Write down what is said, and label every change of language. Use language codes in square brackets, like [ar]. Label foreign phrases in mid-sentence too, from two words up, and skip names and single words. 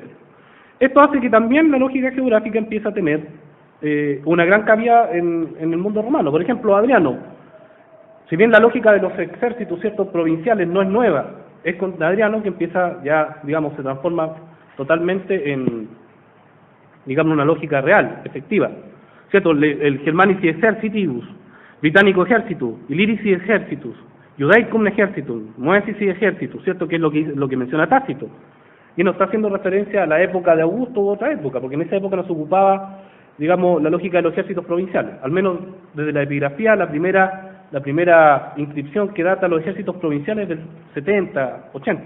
[es] Esto hace que también la lógica geográfica empiece a tener una gran cabida en el mundo romano. Por ejemplo, Adriano, si bien la lógica de los ejércitos, ¿cierto?, provinciales no es nueva, es con Adriano que empieza ya, digamos, se transforma totalmente en, digamos, una lógica real, efectiva, ¿cierto? [la] El Germanici Exercitibus, Britannico Exercitus, Illirici Exercitus, Judaicum Exercitum, Moesici Exercitus, [es] ¿cierto? Que es lo que menciona Tácito. Y no está haciendo referencia a la época de Augusto u otra época, porque en esa época nos ocupaba, digamos, la lógica de los ejércitos provinciales. Al menos desde la epigrafía, la primera inscripción que data los ejércitos provinciales del 70, 80.